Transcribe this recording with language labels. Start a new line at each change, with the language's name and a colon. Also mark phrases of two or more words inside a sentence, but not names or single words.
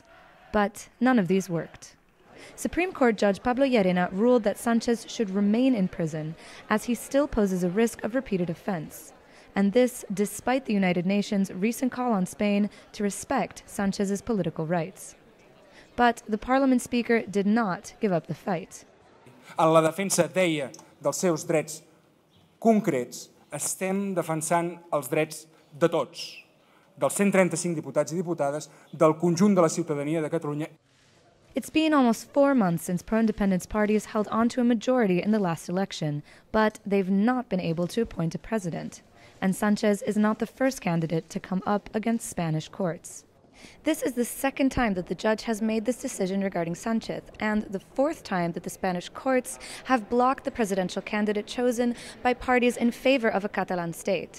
English: But none of these worked. Supreme Court Judge Pablo Llarena ruled that Sànchez should remain in prison, as he still poses a risk of repeated offense. And this despite the United Nations' recent call on Spain to respect Sànchez's political rights. But the parliament speaker did not give up the fight.
Catalan: En la defensa, deia, dels seus drets concrets, estem defensant els drets de tots, dels 135 diputats i diputades, del conjunt de la ciutadania de Catalunya.
English: It's been almost 4 months since pro-independence parties held on to a majority in the last election, but they've not been able to appoint a president. And Sànchez is not the first candidate to come up against Spanish courts. This is the second time that the judge has made this decision regarding Sànchez, and the fourth time that the Spanish courts have blocked the presidential candidate chosen by parties in favor of a Catalan state.